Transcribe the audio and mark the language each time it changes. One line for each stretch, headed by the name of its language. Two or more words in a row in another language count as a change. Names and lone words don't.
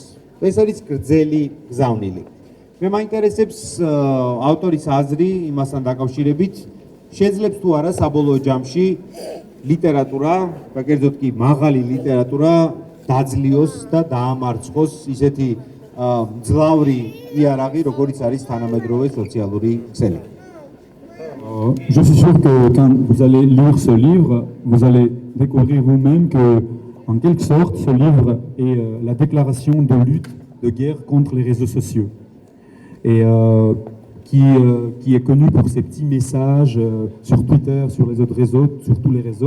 Georgian: ეს არის გრძელი გზავნილი. მე მაინტერესებს ავტორის აზრი იმასთან დაკავშირებით, შეძლებს თუ არა საბოლოო ჯამში ლიტერატურა, და კერძოდ კი მაღალი ლიტერატურა დაძლიოს და დაამარცხოს ისეთი მძლავრი იარაღი, როგორიც არის თანამედროვე სოციალური ქსელები.
French: Je suis sûr que quand vous allez lire ce livre, vous allez découvrir vous-même que, en quelque sorte, ce livre est la déclaration de lutte, de guerre contre les réseaux sociaux. Et qui est connu pour ses petits messages sur Twitter, sur les autres réseaux, sur tous les réseaux.